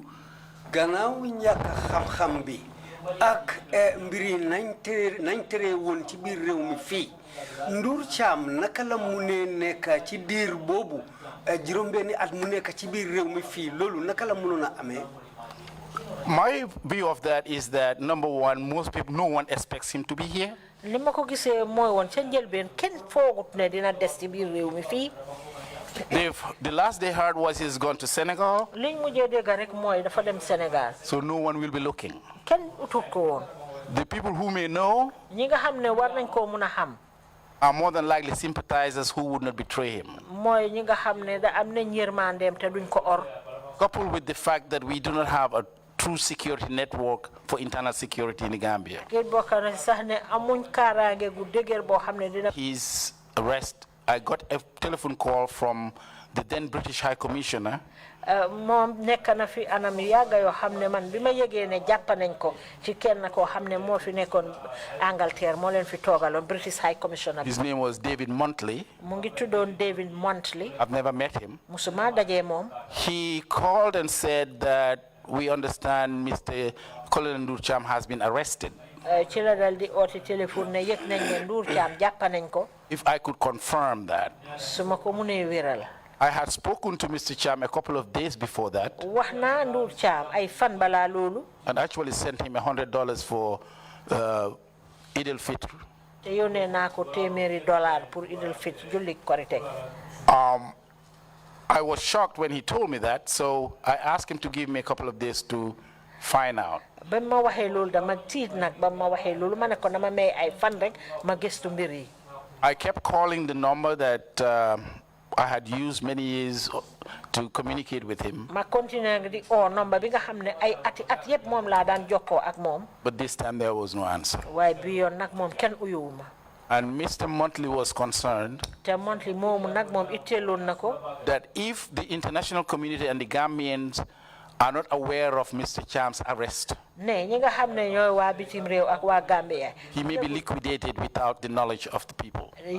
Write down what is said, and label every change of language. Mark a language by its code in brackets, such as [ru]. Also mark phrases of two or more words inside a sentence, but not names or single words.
[wo] Gannaaw ñàkk xam-xam bi ak mbiri nañ tere woon ci biir réew mi fii Ndur Cham naka la mu ne nekk ci diir boobu juróom-benni at mu nekk ci biir réew mi fii loolu naka la mënoon a amee. [en] My view of that is that, number one, no one expects him to be here. [wo] Li ma ko gisee mooy woon ca njëlbeen kenn foogut ne dina des ci biir réew mi fii. [en] The last they heard was he's gone to Senegal. [wo] Liñ mujjee dégg rek mooy dafa dem Sénégal. [en] So no one will be looking. [wo] Kenn utut ko woon. [en] The people who may know [wo] ñi nga xam ne war nañ koo mun a xam. [en] are more than likely sympathizers who would not betray him. [wo] Mooy ñi nga xam ne da am nañ yërmandeem te duñ ko or. [en] Coupled with the fact that we do not have a true security network for internal security in the Gambia. His arrest, I got a telephone call from the then British High Commissioner. [wo] Mom nekk na fi anam yàgga yoo xam ne man bi ma yëgee ne jàpp nañ ko ci kenn koo xam ne moo fi nekkoon Angleterre moo leen fi toogaloon [en] British High Commissioner. His name was David Montley. [wo] mu ngi tuddoon David Montley. [en] I've never met him. [wo] musuma dajee moom. [en] He called and said that we understand Mr. Colonel Ndur Cham has been arrested. [wo] ci la dal di oote téléphone ne yëg nañ ne Ndur Cham jàpp nañ ko. [en] If I could confirm that. [wo] su ma ko mënee wéral. [en] I had spoken to Mr. Cham a couple of days before that. [wo] wax naa Ndur Cham ay fan balaa loolu. [en] And actually sent him $100 for Eid al-Fitr. [wo] te yónnee naa ko $100 pour Eid al-Fitr julli Korite. [en] I was shocked when he told me that, so I asked him to give me a couple of days to find out. [wo] ba ma waxee loolu dama tiit nag ba ma waxee loolu ma ne ko dama may ay fan rek ma gëstu mbir yi. [en] I kept calling the number that I had used many years to communicate with him. [wo] ma continué di number bi nga xam ne ay ati at yëpp moom laa daan jokkoo ak moom. [en] But this time there was no answer. [wo] waaye bi yoon nag moom kenn uyuwuma. [en] And Mr. Montley was concerned that if the international community and the Gambians are not aware of Mr. Cham's arrest, he may be liquidated without the knowledge of the people.